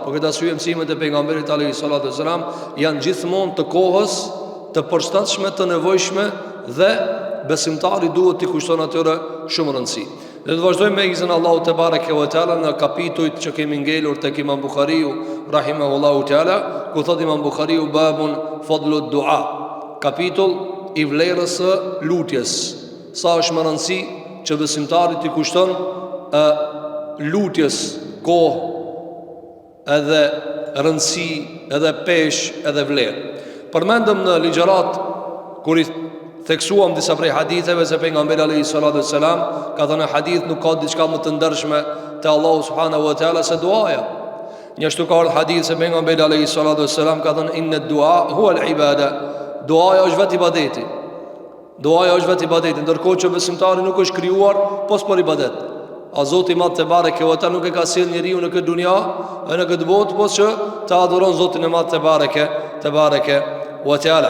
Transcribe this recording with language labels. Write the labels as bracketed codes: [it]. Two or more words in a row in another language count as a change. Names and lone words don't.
[sq] Por këtë arsye mësimet e pejgamberit [ar] عليه الصلاة والسلام [sq] janë gjithmonë të kohës, të përshtatshme, të nevojshme, dhe besimtari duhet t'i kushton atyre shumë rëndësi. Dhe të vazhdojmë me izin Allahu [ar] تبارك وتعالى [sq] në kapitujt që kemi ngelur tek Imam Buhariu [ar] رحمه الله تعالى, [sq] ku thot Imam Buhariu [ar] باب فضل الدعاء, [sq] kapitull i vlerës së lutjes. Sa është më rëndësi që besimtari t'i kushton lutjes kohë, edhe rëndësi, edhe peshë, edhe vlerë. Përmendëm në ligjërat kur i theksuam disa prej haditheve se pejgamberi [ar] عليه الصلاة والسلام [sq] ka thënë hadith nuk ka diçka më të ndershme te Allahu [ar] سبحانه وتعالى [sq] se duaja. Njështu ka ardhur hadith se pejgamberi [ar] عليه الصلاة والسلام [sq] ka thënë [ar] إن الدعاء هو العبادة. [sq] Duaja është vetë ibadeti. Duaja është vetë ibadeti, ndërkohë që besimtari nuk është krijuar pos për ibadet. A Zoti i Madh [ar] تبارك وتعالى [sq] nuk e ka sjell njeriu në këtë dunja e në këtë botë pos që të adhuron Zotin e Madh [ar] تبارك وتعالى.